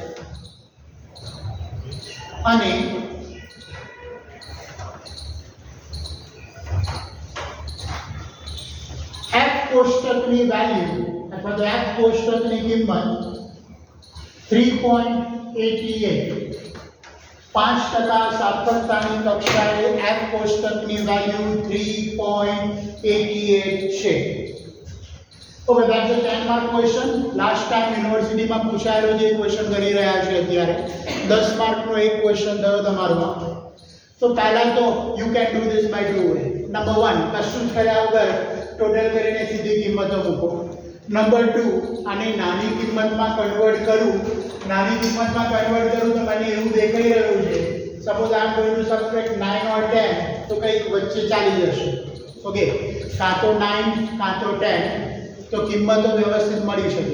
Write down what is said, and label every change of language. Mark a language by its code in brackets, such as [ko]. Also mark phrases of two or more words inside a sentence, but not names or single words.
[gu] અને F કોષ્ટકની વેલ્યુ અથવા તો F કોષ્ટકની કિંમત 3.88. 5% સાર્થકતાની કક્ષાએ F કોષ્ટકની વેલ્યુ 3.88 છે. [en] Okay, that's a 10 mark question. Last time [gu] યુનિવર્સિટી માં પૂછાયેલો જે ક્વેશ્ચન કરી રહ્યા છે અત્યારે 10 માર્ક નો એક ક્વેશ્ચન થયો તમારોમાં. તો પહેલા તો [en] you can do this by two way. Number 1, [gu] કશું કર્યા વગર ટોટલ કરીને સીધી કિંમતો મૂકો. નંબર 2, આને નાની કિંમતમાં કન્વર્ટ કરું. નાની કિંમતમાં કન્વર્ટ કરું તો મને એવું દેખાઈ રહ્યું છે [en] suppose I am going to subtract [gu] 9 or 10 તો કંઈક વચ્ચે ચાલી જશે. ઓકે, કાં તો 9 કાં તો 10 તો કિંમતો વ્યવસ્થિત મળી શકે.